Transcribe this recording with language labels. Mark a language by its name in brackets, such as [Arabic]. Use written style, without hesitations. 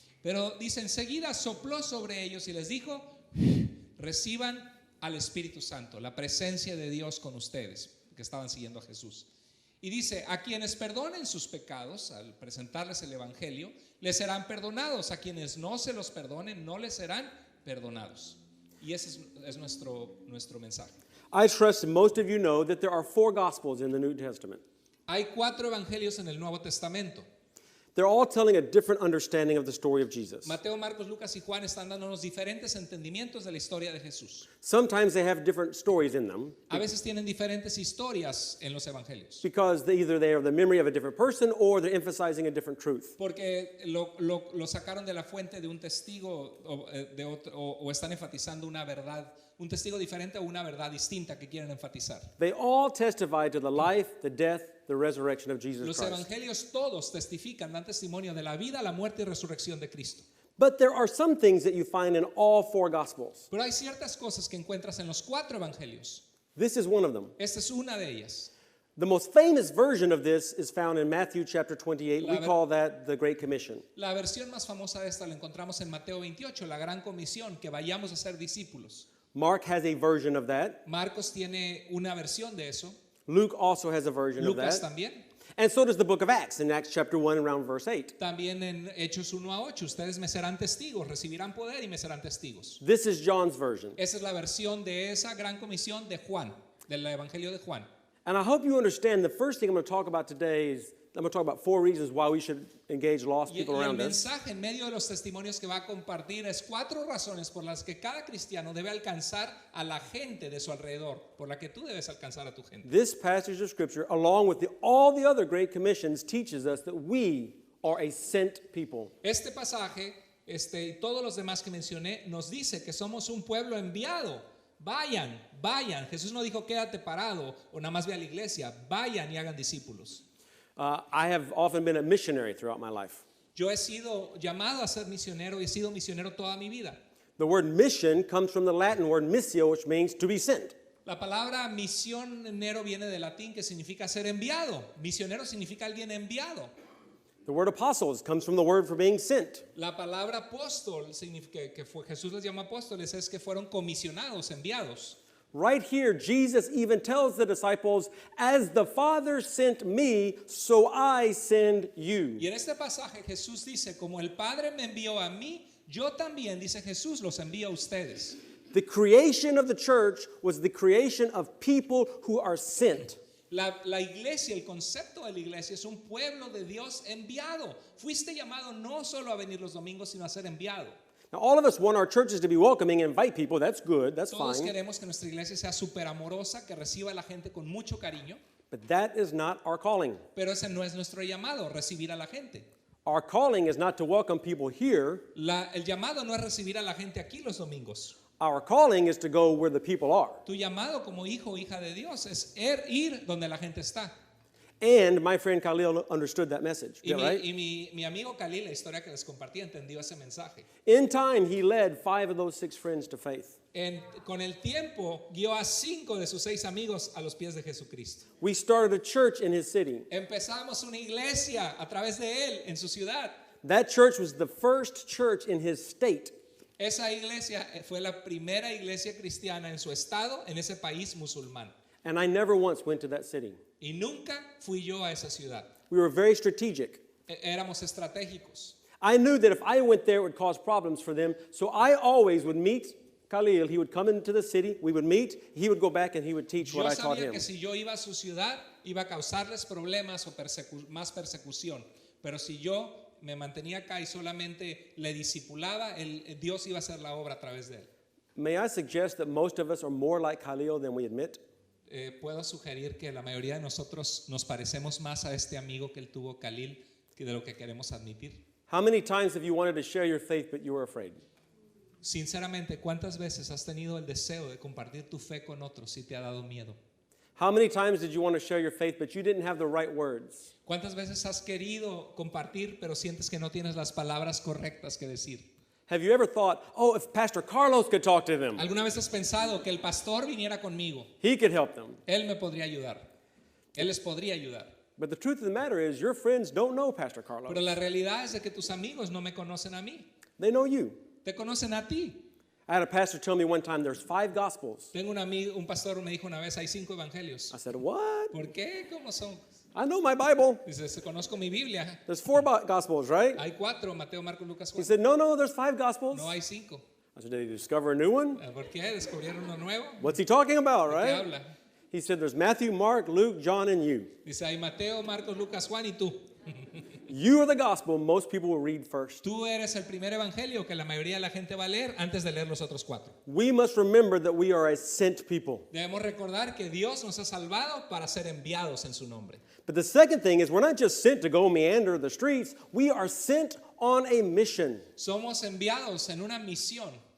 [Spanish] Pero dice, enseguida sopló sobre ellos y les dijo, reciban al Espíritu Santo, la presencia de Dios con ustedes, que estaban siguiendo a Jesús. Y dice, a quienes perdonen sus pecados, al presentarles el Evangelio, les serán perdonados. A quienes no se los perdonen, no les serán perdonados. Y ese es nuestro mensaje. [English] I trust most of you know that there are 4 gospels in the New Testament. [Spanish] Hay 4 evangelios en el Nuevo Testamento. [English] They're all telling a different understanding of the story of Jesus. [Spanish] Mateo, Marcos, Lucas y Juan están dándonos diferentes entendimientos de la historia de Jesús. [English] Sometimes they have different stories in them [Spanish] A veces tienen diferentes historias en los evangelios, [English] because either they are the memory of a different person or they're emphasizing a different truth. [Spanish] porque lo sacaron de la fuente de un testigo o están enfatizando una verdad, un testigo diferente o una verdad distinta que quieren enfatizar. [English] They all testify to the life, the death, the resurrection of Jesus [Spanish] Los [English] Christ. [Spanish] evangelios todos testifican, dan testimonio de la vida, la muerte y resurrección de Cristo. [English] But there are some things that you find in all 4 gospels. [Spanish] Pero hay ciertas cosas que encuentras en los 4 evangelios. [English] This is one of them. [Spanish] Esta es una de ellas. [English] The most famous version of this is found in Matthew chapter 28. We [Spanish] La ver- [English] call that the Great Commission. [Spanish] La versión más famosa de esta la encontramos en Mateo 28, la gran comisión, que vayamos a ser discípulos. [English] Mark has a version of that. [Spanish] Marcos tiene una versión de eso. [English] Luke also has a version of [Spanish] Lucas [English] that. [Spanish] también. [English] And so does the book of Acts in Acts chapter 1 around verse 8. [Spanish] También en Hechos 1 a 8, ustedes me serán testigos, recibirán poder y me serán testigos. [English] This is John's version. [Spanish] Esa es la versión de esa gran comisión de Juan, del Evangelio de Juan. [English] And I hope you understand the first thing I'm going to talk about today is I'm going to talk about 4 reasons why we should engage lost [Spanish] Y [English] people [Spanish] el [English] around us. [Spanish] mensaje en medio de los testimonios que va a compartir es 4 razones por las que cada cristiano debe alcanzar a la gente de su alrededor, por la que tú debes alcanzar a tu gente. [English] This passage of scripture, along with all the other great commissions, teaches us that we are a sent people. [Spanish] Este pasaje, y todos los demás que mencioné, nos dice que somos un pueblo enviado. Vayan, vayan. Jesús no dijo quédate parado o nada más ve a la iglesia. Vayan y hagan discípulos. [English] I have often been a missionary throughout my life. [Spanish] Yo he sido llamado a ser misionero y he sido misionero toda mi vida. [English] The word mission comes from the Latin word missio, which means to be sent. [Spanish] La palabra misionero viene del latín que significa ser enviado. Misionero significa alguien enviado. [English] The word apostles comes from the word for being sent. [Spanish] La palabra apóstol significa que Jesús les llama apóstoles, es que fueron comisionados, enviados. [English] Right here, Jesus even tells the disciples, as the Father sent me, so I send you. [Spanish] Y en este pasaje Jesús dice, como el Padre me envió a mí, yo también, dice Jesús, los envío a ustedes. [English] The creation of the church was the creation of people who are sent. [Spanish] La iglesia, el concepto de la iglesia es un pueblo de Dios enviado. Fuiste llamado no solo a venir los domingos, sino a ser enviado. [English] Now, all of us want our churches to be welcoming and invite people. That's good. That's [Spanish] Todos [English] fine. [Spanish] queremos que nuestra iglesia sea súper amorosa, que reciba a la gente con mucho cariño, [English] But that is not our calling. [Spanish] pero ese no es nuestro llamado, recibir a la gente. [English] Our calling is not to welcome people here. [Spanish] El llamado no es recibir a la gente aquí los domingos. [English] Our calling is to go where the people are. [Spanish] Tu llamado como hijo o hija de Dios es ir donde la gente está. [English] And my friend Khalil understood that message. [Spanish] Y, [English] Yeah, right? [Spanish] mi amigo Khalil, la historia que les compartí, entendió ese mensaje. [English] In time, he led 5 of those 6 friends to faith. [Spanish] Con el tiempo, guió a 5 de sus 6 amigos a los pies de Jesucristo. [English] We started a church in his city. [Spanish] Empezamos una iglesia a través de él en su ciudad. [English] That church was the first church in his state. [Spanish] Esa iglesia fue la primera iglesia cristiana en su estado, en ese país musulmán. [English] And I never once went to that city. [Spanish] Y nunca fui yo a esa ciudad. [English] We were very strategic. [Spanish] Éramos estratégicos. [English] I knew that if I went there, it would cause problems for them. So I always would meet Khalil. He would come into the city. We would meet. He would go back and he would teach what [Spanish] Yo [English] I taught [Spanish] sabía [English] him. [Spanish] que si yo iba a su ciudad, iba a causarles problemas o más persecución. Pero si yo me mantenía acá y solamente le discipulaba, Dios iba a hacer la obra a través de él. [English] May I suggest that most of us are more like Khalil than we admit? [Spanish] Puedo sugerir que la mayoría de nosotros nos parecemos más a este amigo que él tuvo, Khalil, que de lo que queremos admitir. [English] How many times have you wanted to share your faith but you were afraid? [Spanish] Sinceramente, ¿cuántas veces has tenido el deseo de compartir tu fe con otros y te ha dado miedo? [English] How many times did you want to share your faith but you didn't have the right words? [Spanish] ¿Cuántas veces has querido compartir pero sientes que no tienes las palabras correctas que decir? [English] Have you ever thought, oh, if Pastor Carlos could talk to them, [Spanish] ¿Alguna vez has pensado que el pastor viniera conmigo? [English] he could help them? [Spanish] Él me podría ayudar. Él les podría ayudar. [English] But the truth of the matter is, your friends don't know Pastor Carlos. [Spanish] Pero la realidad es de que tus amigos no me conocen a mí. [English] They know you. [Spanish] Te conocen a ti. [English] I had a pastor tell me one time there's 5 gospels. [Spanish] Tengo un amigo, un pastor me dijo una vez, hay 5 evangelios. [English] I said, what? [Spanish] ¿Por qué? ¿Cómo son? [English] I know my Bible. [Spanish] Dice, conozco mi Biblia. [English] There's 4 gospels, right? [Spanish] Hay 4, Mateo, Marcos, Lucas, [English] He [Spanish] Juan. [English] said, no, there's 5 gospels. [Spanish] No hay 5. [English] I said, did he discover a new one? [Spanish] ¿Por qué? ¿Descubrieron uno nuevo? [English] What's he talking about, [Spanish] ¿De qué [English] right? [Spanish] habla? [English] He said, there's Matthew, Mark, Luke, John, and you. [Spanish] Dice, hay Mateo, Marcos, Lucas, Juan y tú. [English] You are the gospel most people will read first. [Spanish] Tú eres el primer evangelio que la mayoría de la gente va a leer antes de leer los otros 4. [English] We must remember that we are a sent people. [Spanish] Debemos recordar que Dios nos ha salvado para ser enviados en su nombre. [English] But the second thing is we're not just sent to go meander the streets. We are sent on a mission. [Spanish] Somos enviados en una misión.